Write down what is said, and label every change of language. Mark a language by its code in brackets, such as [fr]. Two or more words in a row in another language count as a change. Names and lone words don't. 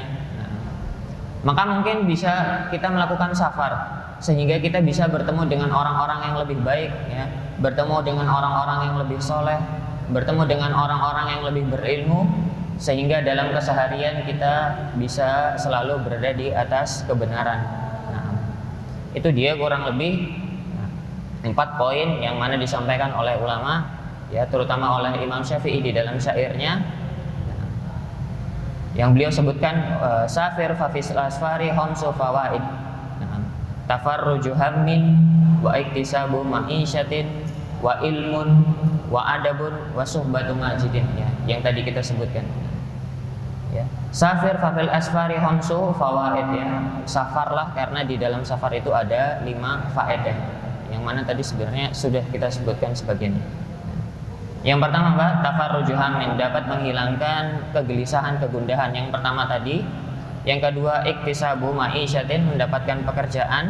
[id] Nah, maka mungkin bisa kita melakukan safar sehingga kita bisa bertemu dengan orang-orang yang lebih baik, ya, bertemu dengan orang-orang yang lebih soleh, bertemu dengan orang-orang yang lebih berilmu, sehingga dalam keseharian kita bisa selalu berada di atas kebenaran. Nah, itu dia kurang lebih 4 poin yang mana disampaikan oleh ulama, ya, terutama oleh Imam Syafi'i di dalam syairnya, yang beliau sebutkan [ar] سافر ففي الأسفار خمس فوائد تفرج هم واكتساب معيشة وعلم وآداب وصحبة ماجد, [id] ya, yang tadi kita sebutkan. Ya. [ar] سافر ففي الأسفار خمس فوائد, [id] ya, safarlah karena di dalam safar itu ada 5 faedah, yang mana tadi sebenarnya sudah kita sebutkan sebagiannya. Yang pertama, Pak, [ar] تفرج هم, [id] dapat menghilangkan kegelisahan, kegundahan. Yang pertama tadi. Yang kedua, [ar] اكتساب معيشة, [id] mendapatkan pekerjaan.